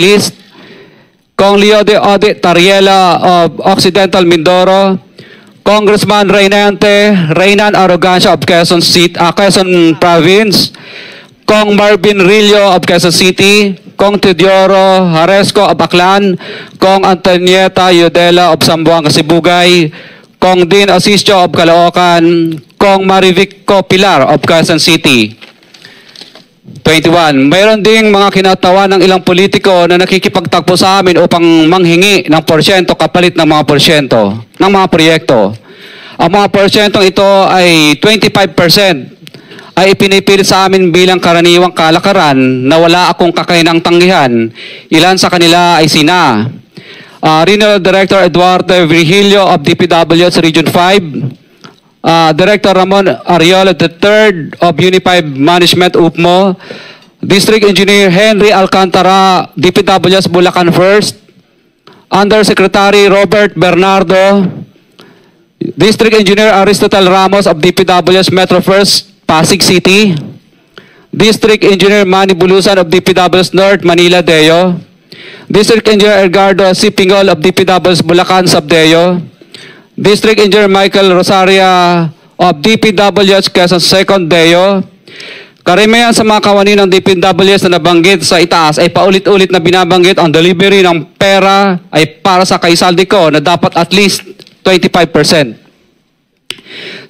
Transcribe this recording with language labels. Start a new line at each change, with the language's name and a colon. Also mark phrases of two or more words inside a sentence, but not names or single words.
English: List, Kong Leo de Ode Tariela of Occidental Mindoro, Congressman Reynan Arrogancia of Quezon Province, Kong Marvin Rillo of Quezon City, Kong Teodoro Haresco of Aklan, Kong Antonieta Yudela of Zamboanga, Sibugay, Kong Dean Asisio of Caloocan, Kong Marivico Pilar of Quezon City. 21.
Filipino: Mayroon ding mga kinatawa ng ilang politiko na nakikipagtagpo sa amin upang manghingi ng porsyento kapalit ng mga porsyento ng mga proyekto. Ang mga porsyentong ito ay 25% ay ipinipilit sa amin bilang karaniwang kalakaran na wala akong kakainang tanggihan. Ilan sa kanila ay sina
English: Regional Director Eduardo Virgilio of DPWS Region 5, Director Ramon Ariola III of Unified Management UPMO, District Engineer Henry Alcantara, DPWS Bulacan First, Undersecretary Robert Bernardo, District Engineer Aristotle Ramos of DPWS Metro First, Pasig City, District Engineer Manny Bulusan of DPWS North, Manila Deo, District Engineer Edgardo Sipingol of DPWS Bulacan Subdeo, District Engineer Michael Rosaria of DPWS Quezon Second Deo.
Filipino: Karamihan sa mga kawani ng DPWS na nabanggit sa itaas ay paulit-ulit na binabanggit ang delivery ng pera ay para sa kay Saldico na dapat
English: at least
Filipino: 25%.